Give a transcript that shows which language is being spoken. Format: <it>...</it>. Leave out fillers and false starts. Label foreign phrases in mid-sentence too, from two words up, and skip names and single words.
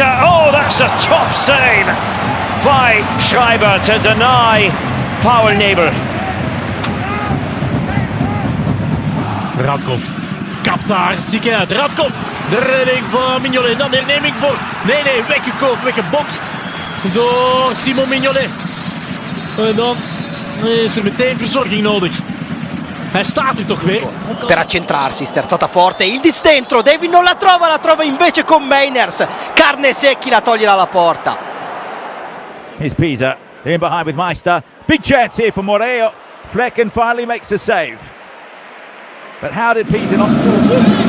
<en>Oh, that's a top save by Schreiber to deny Paul Nebel.</en> <nl>Radkov kapt daar ziek uit. Radkov, de redding voor Mignolet. Dan de herneming voor. Nee, weggekoopt, weggebokst door Simon Mignolet. En dan is er meteen verzorging nodig. Hij staat er toch weer.</nl> <it>Per accentrarsi, sterzata forte, il distentro, David non la trova invece con Meiners. Carne Secchi la toglie dalla porta.</it> <en>Here's Pisa, they're in behind with Meister. Big chance here for Moreo. Flecken finally makes the save. But how did Pisa not score?</en>